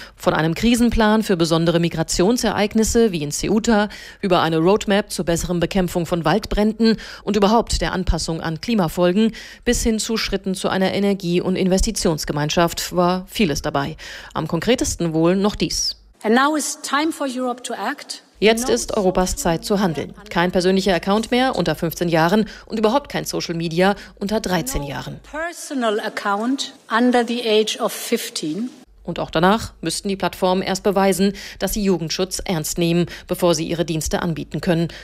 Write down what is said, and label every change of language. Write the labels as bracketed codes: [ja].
[de] Von einem Krisenplan für besondere Migrationsereignisse wie in Ceuta, über eine Roadmap zur besseren Bekämpfung von Waldbränden und überhaupt der Anpassung an Klimafolgen bis hin zu Schritten zu einer Energie- und Investitionsgemeinschaft war vieles dabei. Am konkretesten wohl noch dies. [en] And now is time for Europe to act. [de] Jetzt ist Europas Zeit zu handeln. Kein persönlicher Account mehr unter 15 Jahren und überhaupt kein Social Media unter 13 Jahren. [en] Personal account under the age of 15. [de] Und auch danach müssten die Plattformen erst beweisen, dass sie Jugendschutz ernst nehmen, bevor sie ihre Dienste anbieten können.